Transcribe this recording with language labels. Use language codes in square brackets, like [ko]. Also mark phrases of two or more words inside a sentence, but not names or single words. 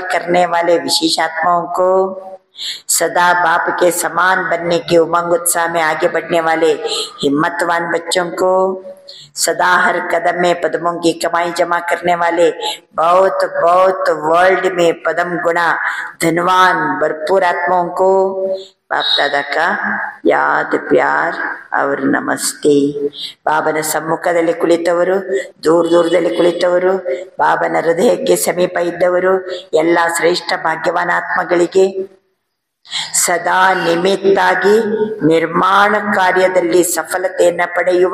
[hi] करने वाले विशेष आत्माओं को, सदा बाप के समान बनने के उमंग उत्साह में आगे बढ़ने वाले हिम्मतवान बच्चों को, सदा हर कदम में पदमों की कमाई जमा करने वाले बहुत बहुत वर्ल्ड में पदम गुणा धनवान भरपूर आत्माओं को बाप दादा का याद प्यार और नमस्ते. [kn] ಬಾಬನ ಸಮ್ಮುಖದಲ್ಲಿ ಕುಳಿತವರು, ದೂರದಲ್ಲಿ ಕುಳಿತವರು, ಬಾಬನ ಹೃದಯಕ್ಕೆ ಸಮೀಪ ಇದ್ದವರು, ಎಲ್ಲ ಶ್ರೇಷ್ಠ ಭಾಗ್ಯವಾನ ಆತ್ಮಗಳಿಗೆ, ಸದಾ ನಿಮಿತ್ತಾಗಿ ನಿರ್ಮಾಣ ಕಾರ್ಯದಲ್ಲಿ ಸಫಲತೆಯನ್ನು ಪಡೆಯುವ